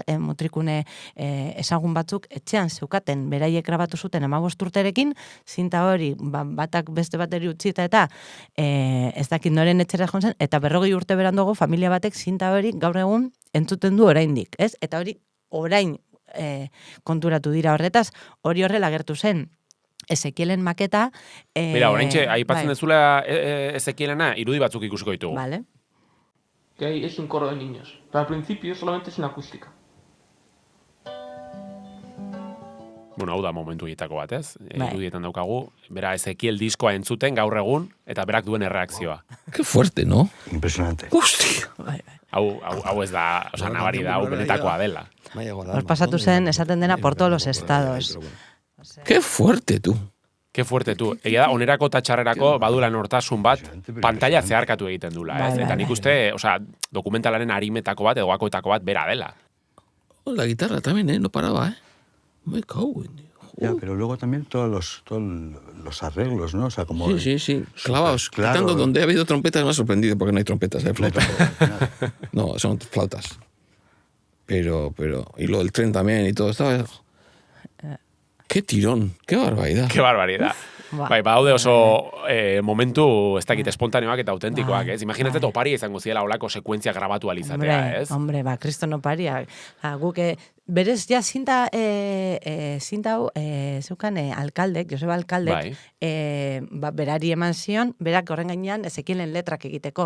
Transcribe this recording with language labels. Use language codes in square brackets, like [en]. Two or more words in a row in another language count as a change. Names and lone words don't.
[eu] Mutrikune ezagun batzuk etxean zeukaten, beraiek grabatu zuten 15 urterekin, zinta hori batak beste bateri utzita eta ez dakit noren etxera joan zen, eta 40 urte beranduago familia batek zinta hori gaur egun entzuten du oraindik, ez? Eta hori orain konturatu dira horretaz, hori horrela agertu zen. Ezekielen maketa... Mira, oraintxe, aipatzen dezula Ezekielena, irudi batzuk ikusiko ditugu. Vale. [es] Que ahí es un coro de niños. Pero al principio solamente es una acústica. [eu] Bueno, hau da momentu hietako bat, ez? Irudietan daukagu, bera Ezekiel diskoa entzuten gaur egun, eta berak duen erreakzioa. [es] Qué fuerte, ¿no? Impresionante. Hostia. [eu] Hau ez da, nabari da, hau benetakoa dela. Hor pasatu zen, esaten dena [es] por todos los estados. Qué fuerte, tú. Qué fuerte, tú. [eu] Egia da, onerako eta txarrerako badula nortasun bat, pantalla zeharkatu egiten dula, ez? Eta nik uste, dokumentalaren harimetako bat, edo gakoetako bat, bera dela. [es] La guitarra también, no paraba, Me cago en Dios. Ya, pero luego también todos los arreglos, ¿no? O sea, como... Sí. Clavaos. Claro. Quitando donde ha habido trompetas me ha sorprendido porque no hay trompetas, hay flautas. No, son flautas. Pero... Y lo del tren también y todo estaba... Qué tirón, qué barbaridad. Qué barbaridad. [eu] Bai, badaude oso momentu ez dakit espontaneoak eta autentikoak, ez? Imaginatzen oparia izango ziela olako sekuentzia grabatu alizatea, ez? [es] Hombre, kristo no paria. [eu] Guk, berez, ja, zinta hau, zeukan alkaldek, Joseba alkaldek, berari eman zion, berak horren gainean Ezekielen letrak egiteko.